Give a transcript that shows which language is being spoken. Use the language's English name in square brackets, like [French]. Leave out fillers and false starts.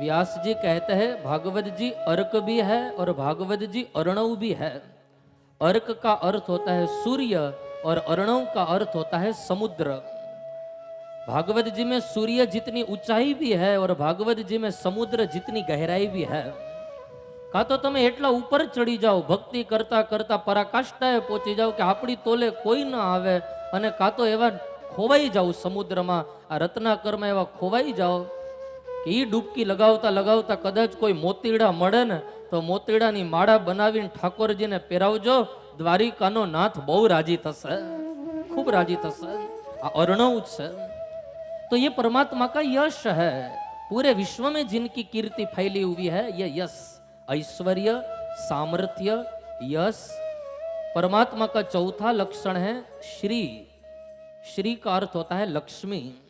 [Hindi] व्यास जी कहते हैं भागवत जी अर्क भी है और भागवत जी अर्णव भी है। अर्क का अर्थ होता है सूर्य और अर्णव का अर्थ होता है समुद्र। भागवत जी में सूर्य जितनी ऊंचाई भी है और भागवत जी में समुद्र जितनी गहराई भी है। [Gujarati] का तो તમે એટલા ઉપર ચડી જાઓ, ભક્તિ કરતા કરતા પરાકાષ્ઠાએ પહોંચી જાઓ કે આપણી તોલે કોઈ ન આવે, અને કા તો એવા ખોવાઈ જાઓ સમુદ્રમાં, આ રત્નાકરમાં એવા ખોવાઈ જાઓ કે એ ડૂબકી લગાવતા લગાવતા કદાચ કોઈ મોતીડા મળે ને તો મોતીડાની માળા બનાવીને ઠાકોરજીને પહેરાવજો, દ્વારિકાનો નાથ બહુ રાજી થશે, ખૂબ રાજી થશે। આ અર્ણવ છે। [Hindi] तो ये परमात्मा का यश है। पूरे विश्व में जिनकी कीर्ति फैली हुई है, ये यश, ऐश्वर्य, सामर्थ्य, यश। परमात्मा का चौथा लक्षण है श्री। श्री का अर्थ होता है लक्ष्मी।